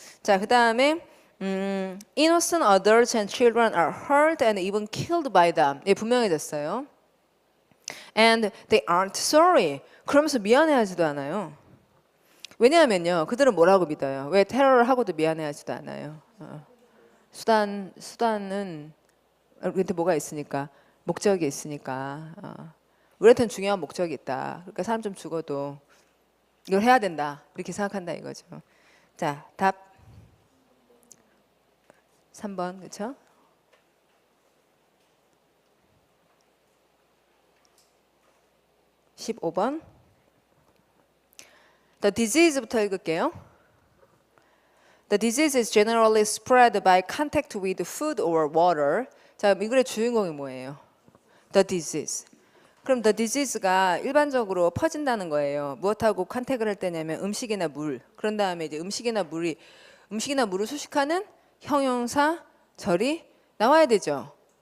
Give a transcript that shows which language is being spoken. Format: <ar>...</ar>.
<ko>자, 그 다음에</ko> <en>innocent adults and children are hurt and even killed by them.</en> <ko>예, 분명해졌어요.</ko> <en>And they aren't sorry.</en> <ko>그러면서 미안해하지도 않아요. 왜냐하면요, 그들은 뭐라고 믿어요? 왜 테러를 하고도 미안해하지도 않아요? 수단은 우리한테 뭐가 있으니까, 목적이 있으니까. 우리한테는 중요한 목적이 있다. 그러니까 사람 좀 죽어도 이걸 해야 된다. 이렇게 생각한다 이거죠. 자, 답 3번 그렇죠? (15번) The disease부터 읽을게요.</ko> <en>The disease is generally spread by contact with food or water.</en> <ko>자, 이 글의 주인공이 뭐예요?</ko> <en>The disease.</en> <ko>그럼 the disease가 일반적으로 퍼진다는 거예요. 무엇하고 컨택을 할 때냐면 음식이나 물. 그런 다음에 이제 음식이나 물을 수식하는 형용사 절이 나와야 되죠.</ko>